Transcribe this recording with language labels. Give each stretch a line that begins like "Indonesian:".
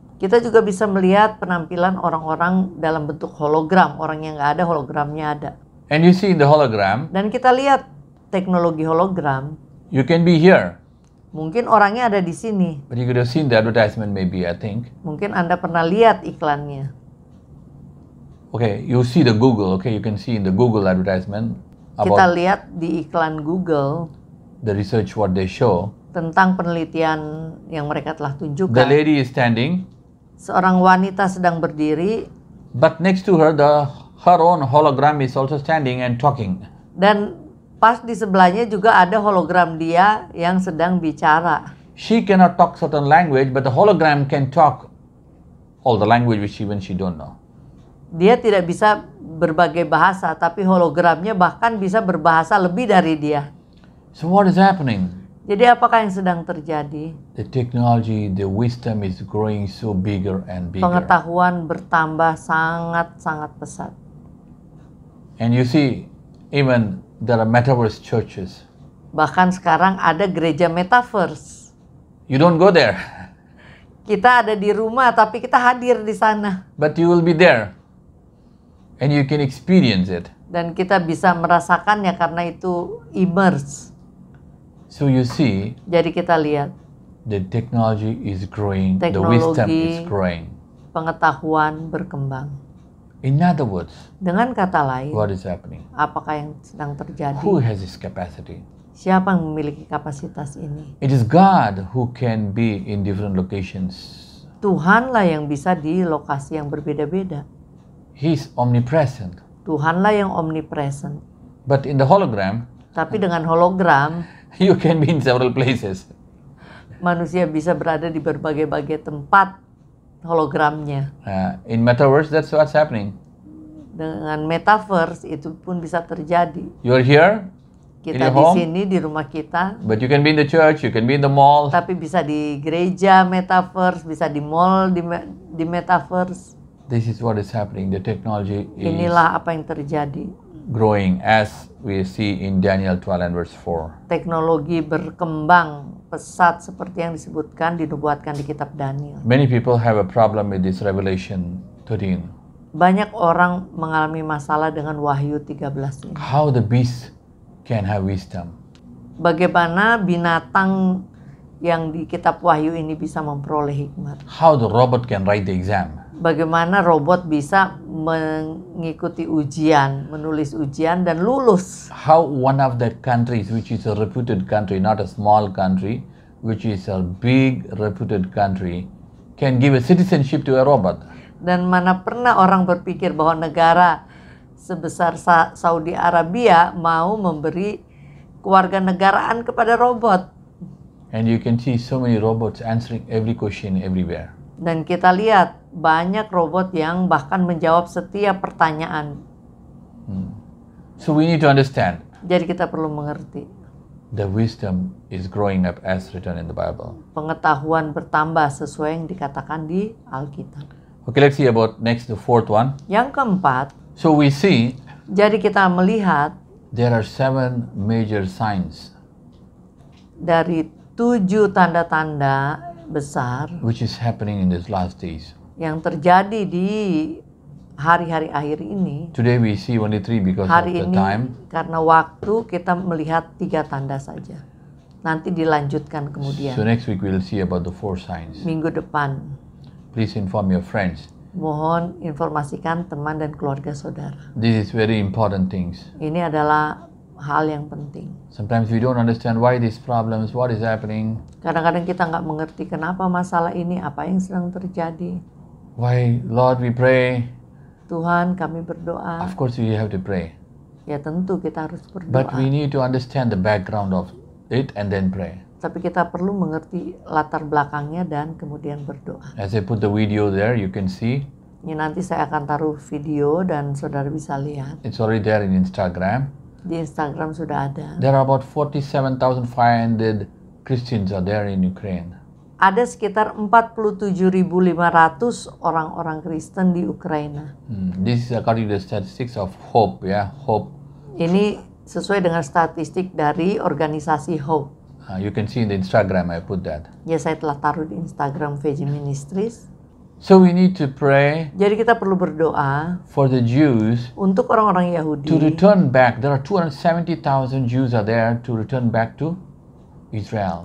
Indonesian: Kita juga bisa melihat penampilan orang-orang dalam bentuk hologram. Orang yang nggak ada, hologramnya ada.
English: And you see in the hologram,
Indonesian: Dan kita lihat teknologi hologram,
English: you can be here.
Indonesian: mungkin orangnya ada di sini.
English: But you could have seen the advertisement maybe, I think.
Indonesian: Mungkin Anda pernah lihat iklannya.
English: Okay, you see the Google, okay, you can see in the Google advertisement
Indonesian: Kita
English: about
Indonesian: lihat di iklan Google,
English: the research what they show.
Indonesian: tentang penelitian yang mereka telah
English: The
Indonesian: tunjukkan.
English: lady is standing,
Indonesian: Seorang wanita sedang berdiri
English: but next to her, her own hologram is also standing and talking.
Indonesian: dan pas di sebelahnya juga ada hologram dia yang sedang bicara.
English: She cannot talk certain language, but the hologram can talk all the language which even she don't know.
Indonesian: Dia tidak bisa berbagai bahasa, tapi hologramnya bahkan bisa berbahasa lebih dari dia.
English: So what is happening?
Indonesian: Jadi apakah yang sedang terjadi?
English: The technology, the wisdom is growing so bigger and bigger.
Indonesian: Pengetahuan bertambah sangat-sangat pesat.
English: And you see, even there are metaverse churches.
Indonesian: Bahkan sekarang ada gereja metaverse.
English: You don't go there,
Indonesian: Kita ada di rumah tapi kita hadir di sana.
English: but you will be there. And you can experience it.
Indonesian: Dan kita bisa merasakannya karena itu immerse.
English: So you see,
Indonesian: Jadi kita lihat
English: the technology is growing, the wisdom is
Indonesian: Teknologi.
English: growing.
Indonesian: pengetahuan berkembang.
English: In other words,
Indonesian: Dengan kata lain,
English: what is happening?
Indonesian: apakah yang sedang terjadi?
English: Who has this capacity?
Indonesian: Siapa yang memiliki kapasitas ini?
English: It is God who can be in different locations.
Indonesian: Tuhanlah yang bisa di lokasi yang berbeda-beda.
English: He is omnipresent.
Indonesian: Tuhanlah yang omnipresent.
English: But in the hologram,
Indonesian: Tapi dengan hologram,
English: you can be in several places.
Indonesian: manusia bisa berada di berbagai-bagai tempat hologramnya.
English: In metaverse, that's what's happening.
Indonesian: Dengan metaverse itu pun bisa terjadi.
English: You are here,
Indonesian: Kita
English: your
Indonesian: di
English: home?
Indonesian: sini di rumah kita,
English: but you can be in the church, you can be in the mall.
Indonesian: tapi bisa di gereja metaverse, bisa di mall di metaverse.
English: This is what is happening. The technology is
Indonesian: Inilah apa yang terjadi.
English: growing as we see in Daniel 12 and verse 4.
Indonesian: Teknologi berkembang pesat seperti yang disebutkan dinubuatkan di kitab Daniel.
English: Many people have a problem with this Revelation 13.
Indonesian: Banyak orang mengalami masalah dengan Wahyu 13 ini.
English: How the beast can have wisdom.
Indonesian: Bagaimana binatang yang di kitab Wahyu ini bisa memperoleh hikmat?
English: How the robot can write the exam.
Indonesian: Bagaimana robot bisa mengikuti ujian, menulis ujian dan lulus?
English: How one of the countries, which is a reputed country, not a small country, which is a big reputed country, can give a citizenship to a robot.
Indonesian: Dan mana pernah orang berpikir bahwa negara sebesar Saudi Arabia mau memberi kewarganegaraan kepada robot?
English: And you can see so many robots answering every question everywhere.
Indonesian: Dan kita lihat banyak robot yang bahkan menjawab setiap pertanyaan.
English: So we need to understand
Indonesian: Jadi kita perlu mengerti.
English: the wisdom is growing up as written in the Bible.
Indonesian: Pengetahuan bertambah sesuai yang dikatakan di Alkitab.
English: Okay, let's see about next, the fourth one.
Indonesian: Yang keempat,
English: So we see
Indonesian: jadi kita melihat
English: there are 7 major signs
Indonesian: dari 7 tanda-tanda besar
English: which is happening in these last days.
Indonesian: yang terjadi di hari-hari akhir ini.
English: Today we see only 3 because of
Indonesian: Hari
English: the
Indonesian: ini
English: time.
Indonesian: karena waktu kita melihat 3 tanda saja. Nanti dilanjutkan kemudian.
English: So next week we'll see about the 4 signs.
Indonesian: Minggu depan.
English: Please inform your friends.
Indonesian: Mohon informasikan teman dan keluarga saudara.
English: This is very important things.
Indonesian: Ini adalah hal yang penting.
English: Sometimes we don't understand why these problems, what is happening,
Indonesian: Kadang-kadang kita nggak mengerti kenapa masalah ini, apa yang sedang terjadi.
English: why, Lord, we pray.
Indonesian: Tuhan, kami berdoa.
English: Of course we have to pray.
Indonesian: Ya tentu kita harus
English: But we
Indonesian: berdoa.
English: need to understand the background of it and then pray.
Indonesian: Tapi kita perlu mengerti latar belakangnya dan kemudian berdoa.
English: As I put the video there, you can see
Indonesian: Ini nanti saya akan taruh video dan saudara bisa lihat.
English: it's already there in Instagram.
Indonesian: Di Instagram sudah ada.
English: There are about 47,500 Christians are there in Ukraine.
Indonesian: Ada sekitar 47.500 orang-orang Kristen di Ukraina.
English: This is according to the statistics of Hope, Hope.
Indonesian: Ini sesuai dengan statistik dari organisasi Hope.
English: You can see in the Instagram, I put that.
Indonesian: Ya, saya telah taruh di Instagram VJ Ministries.
English: So we need to pray
Indonesian: Jadi kita perlu berdoa
English: for the Jews
Indonesian: untuk orang-orang
English: to
Indonesian: Yahudi
English: return back. There are 270,000 Jews are there to return back to Israel.